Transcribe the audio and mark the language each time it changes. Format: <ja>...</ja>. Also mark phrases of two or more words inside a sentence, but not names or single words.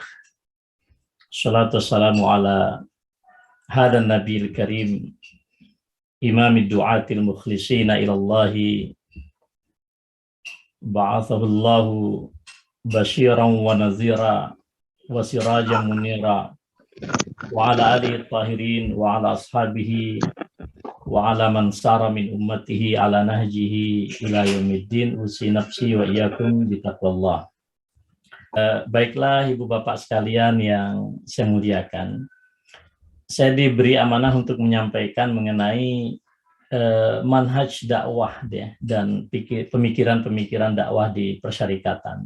<ar>الصلاة والسلام على هذا النبي الكريم إمام الدعاة المخلصين إلى الله بعثه الله بشيرا ونذيرا وسراجا منيرا وعلى آله الطاهرين وعلى أصحابه وعلى من سار من أمته على نهجه إلى يوم الدين. أوصي نفسي وإياكم بتقوى الله.</ar> <id>Baiklah Ibu Bapak sekalian yang saya muliakan, saya diberi amanah untuk menyampaikan mengenai manhaj dakwah dan pemikiran-pemikiran dakwah di persyarikatan.</id>